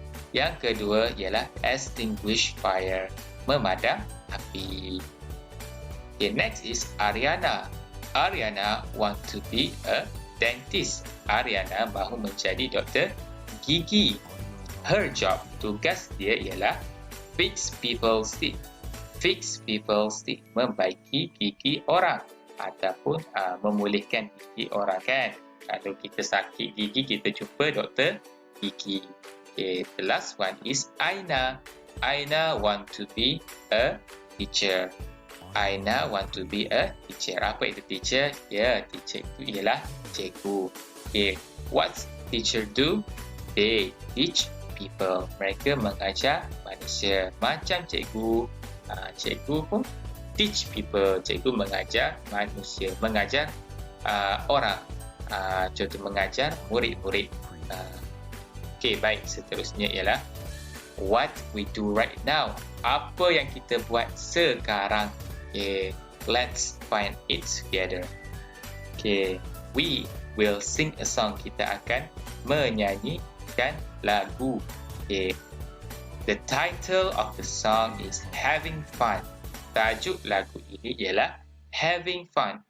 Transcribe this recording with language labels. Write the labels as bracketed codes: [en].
[ms] Yang kedua ialah [en] extinguish fire, [ms] memadam api. [en] Okay, next is Ariana. Ariana want to be a dentist. [ms] Ariana mahu menjadi doktor gigi. [en] Her job, [ms] tugas dia ialah [en] fix people's teeth. Fix people's teeth, [ms] membaiki gigi orang ataupun memulihkan gigi orang kan. Kalau kita sakit gigi, kita jumpa doktor gigi. [en] Okay, the last one is Aina. Aina want to be a teacher. Aina want to be a teacher. [ms] Apa itu teacher? Ya, teacher itu ialah cikgu. [en] Okay, what teacher do? They teach people. [ms] Mereka mengajar manusia. Macam cikgu. Cikgu pun [en] teach people. [ms] Cikgu mengajar manusia. Mengajar orang. Contoh mengajar murid-murid. Okay, baik. Seterusnya ialah [en] what we do right now. [ms] Apa yang kita buat sekarang. [en] Okay, let's find it together. Okay, we will sing a song. [ms] Kita akan menyanyikan lagu. Okay. [en] The title of the song is Having Fun. [ms] Tajuk lagu ini ialah Having Fun.